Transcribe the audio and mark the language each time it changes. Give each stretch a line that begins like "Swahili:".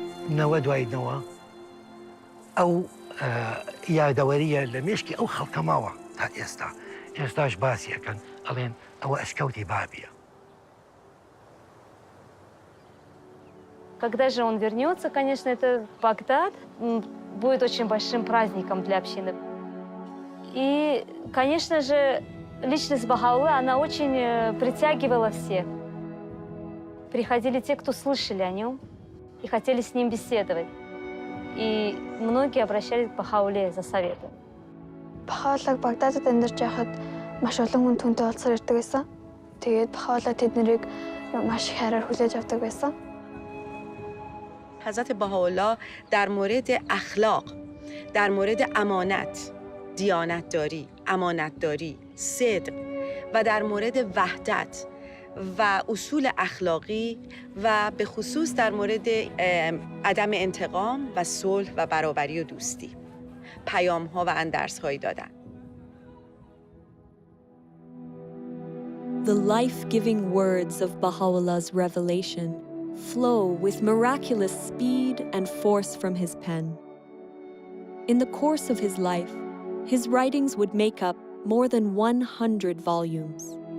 Kurdish: نەوە دوای نەوە ئەو یادەوەریە لە مێشکی ئەو خەڵکە ماوە تا ئێستا. ئێستاش باسیەکەن ئەڵێن ئەوە ئەشکەوتی بابیە.
Russian: Когда же он вернется, конечно, это Багдад будет очень большим праздником для общины. И, конечно же, личность Баха'у'ллаха, она очень притягивала всех. Приходили те, кто слышали о нем и хотели с ним беседовать. И многие обращались к Баха'у'ллахе за советом.
Mongolian: Баха'у'ллахыг Багдадад амьдарч байхад маш олон хүн түүнтэй уулзсаар ирдэг байсан. Тэгээд Баха'у'ллах тэднийг маш их хайраар хүлээж авдаг байсан.
Persian: حضرت بهاءالله در مورد اخلاق، در مورد امانت، دیانتداری، امانتداری، صدق و در مورد وحدت و اصول اخلاقی و به خصوص در مورد عدم انتقام و صلح و برابری و دوستی پیام‌ها و اندرس‌هایی دادن.
English: The life-giving words of Baha'u'llah's revelation flow with miraculous speed and force from his pen. In the course of his life, his writings would make up more than 100 volumes.